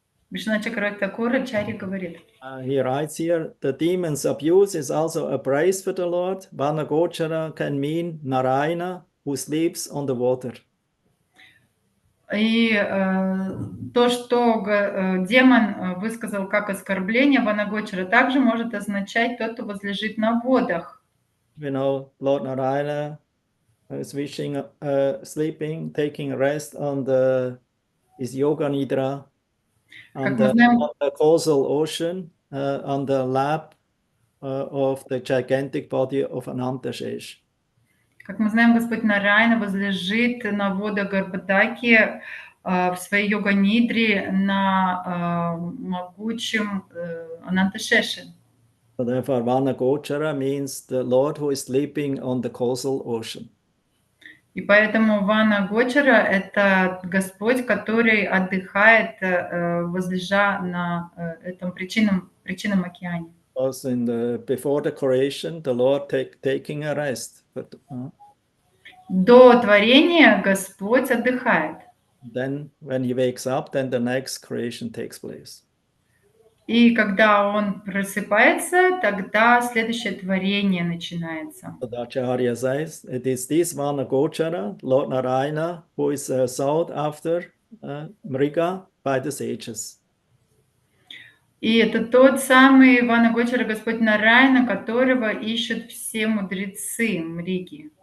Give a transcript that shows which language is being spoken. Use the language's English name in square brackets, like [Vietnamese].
[Russian] Вишна Чакраварти Такур Ачарья говорит. [English] He writes here, the demon's abuse is also a praise for the Lord. Vanagochara can mean Narayana, who sleeps on the water. [Russian] И то, что демон высказал как оскорбление Ванагочара, также может означать тот, кто возлежит на водах. [English] You know, Lord Narayana is wishing, sleeping, taking rest on his yoga nidra, on the causal ocean, on the lap of the gigantic body of Anantashesh. [Russian] Как мы знаем, Господь Нарайана возлежит на водах Гарбадаки в своей йога-нидре на могучем Ананташеше. [English] So therefore, Vanagochara means the Lord who is sleeping on the causal ocean. [Russian] И поэтому Вана Гочара — это Господь, который отдыхает, возлежа на этом причинном океане. [English] Also before the creation, the Lord taking a rest. [Russian] До творения Господь отдыхает. [English] Then when he wakes up, then the next creation takes place. [Russian] И когда он просыпается, тогда следующее творение начинается. [English] So the Acharya says, it is this Vanagochara, Lord Narayana, who is sought after Mriga by the sages. [Russian] И это тот самый Ванагочара, Господь Нарайана, которого ищут все мудрецы Мриги.